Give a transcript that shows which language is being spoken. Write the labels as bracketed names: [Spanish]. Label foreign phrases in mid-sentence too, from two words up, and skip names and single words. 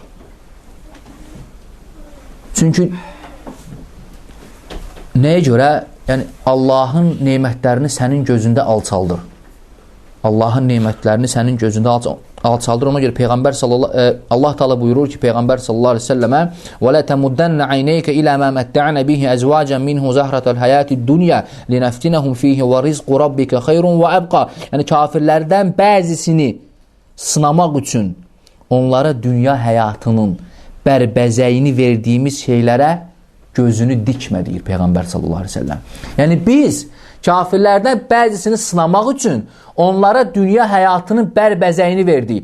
[Azerbaijani] Çünki nəyə görə? Yəni, Allahın neymətlərini sənin gözündə alçaldır. Allahın neymətlərini sənin gözündə alçaldır. Ona görə Peyğəmbər Allah Teala buyurur ki, Peyğəmbər [Arabic] صلى الله عليه وسلم: "ولا تمدن عينيك إلى ما متعنا به أزواجا منهم زهرة الحياة الدنيا لنفتنهم فيه ورزق ربك خير وأبقى." [Azerbaijani] Yəni kafirlərdən bəzisini sınamaq üçün onlara dünya həyatının bərbəzəyini verdiyimiz şeylərə gözünü dikmə, deyir Peyğəmbər [Arabic] صلى الله عليه وسلم. [Azerbaijani] Yəni biz kafirlərdən bəzisini sınamaq üçün onlara dünya həyatının bərbəzəyini verdik.